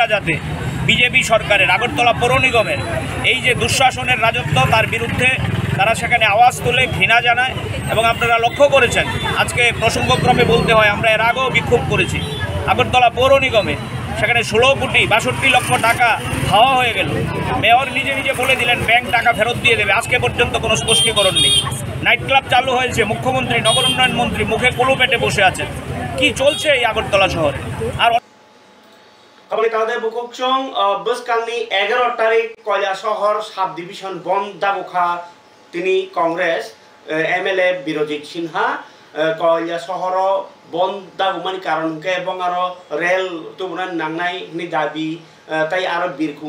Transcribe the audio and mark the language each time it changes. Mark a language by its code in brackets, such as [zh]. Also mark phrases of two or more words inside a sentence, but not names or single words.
[bn] যাতে বিজেপি সরকারের আগরতলা পৌর নিগমের এই যে দুঃশাসনের রাজত্ব তার বিরুদ্ধে তারা সেখানে আওয়াজ তুলে ঘৃণা জানায় এবং আপনারা লক্ষ্য করেছেন আজকে প্রসঙ্গক্রমে বলতে হয় আমরা এর আগেও বিক্ষোভ করেছি আগরতলা পৌর নিগমে সেখানে 16 কোটি 62 লক্ষ টাকা হাওয়া হয়ে গেল মেয়র নিজে নিজে বলে দিলেন ব্যাংক টাকা ফেরত দিয়ে দেবে আজকে পর্যন্ত কোনো স্পষ্টীকরণ নেই [en] night club [bn] চালু হয়েছে মুখ্যমন্ত্রী নগর উন্নয়ন মন্ত্রী মুখে কলু পেটে বসে আছেন কি চলছে এই আগরতলা শহরে আর [trp] Kami tahu deh bukuk chong bus kami 11 tarik Koila Sohor Sub Division Bond Dabukha tini Kongres MLA Birojit Sinha Koila Sohor Bond Dabumani karon ke bongaro rel tubunan nangnai ni dabi tai aro birkhung